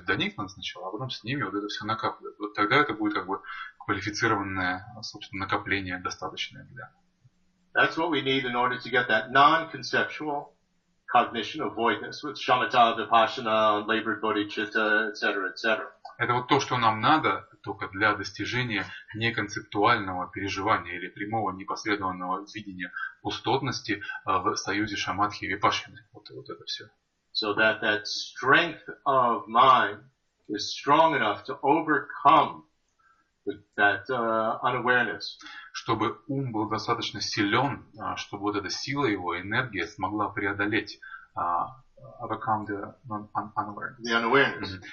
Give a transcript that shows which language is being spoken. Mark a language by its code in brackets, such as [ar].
[ru] До них надо сначала, а потом с ними вот это все накапливать. Вот тогда это будет как бы квалифицированное, собственно, накопление достаточное для. [en] That's what we need in order to get that non-conceptual cognition of voidness with shamatha, vipassana, unlabored bodhicitta, etc., etc. [ru] Это вот то, что нам надо только для достижения неконцептуального переживания или прямого непосредственного видения пустотности в союзе шаматхи и випашшаны. Вот это все. [en] So that strength of mind is strong enough to overcome that unawareness. [ru] Чтобы ум был достаточно силен, чтобы вот эта сила его, энергия смогла преодолеть [en] overcome the unawareness.